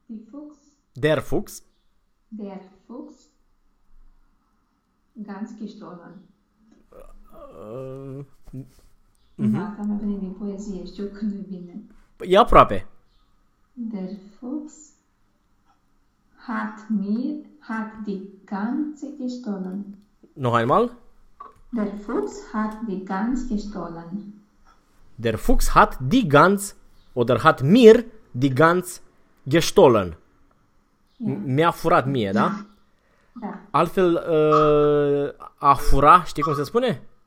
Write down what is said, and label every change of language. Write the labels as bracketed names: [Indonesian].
[German] Fuchs. Der Fuchs. Der Fuchs. Ganz gestohlen. Mhm. [Romanian] Asta mi-a venit din poezie, știu că nu-i bine. E aproape. [German] Der Fuchs hat mir, hat die ganze gestohlen. Noch einmal. Der Fuchs hat die ganz gestohlen. Der Fuchs hat die Gans oder hat mir die Gans gestohlen. [Romanian] Mi-a furat mie, da? Altfel, a fura, știi cum se spune?